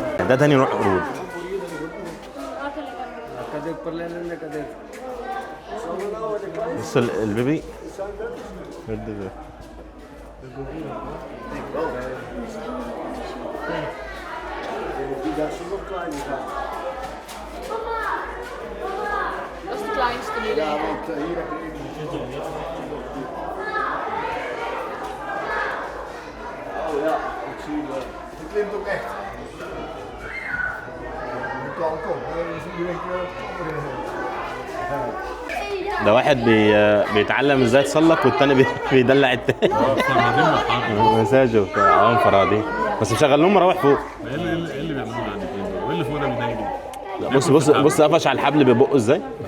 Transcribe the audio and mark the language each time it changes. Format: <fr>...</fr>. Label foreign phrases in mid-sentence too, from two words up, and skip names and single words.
<ar>ده تاني نوع قرود. بص البيبي</ar> <nl>Dat is de kleinste nu. Ja, want hier heb je Oh ja, ik zie het. Het klimt ook echt. Het kan komen. Dus iedereen</nl> <ar>ده واحد بيتعلم ازاي يتسلق والتاني بيدلع التاني. مساجه وبتاع انفرادي بس مشغل لهم مراوح فوق. ايه اللي بيعملوه عندك ايه؟ وايه اللي فوق ده بيضايق؟ بص قفش على الحبل ببقه ازاي؟</ar>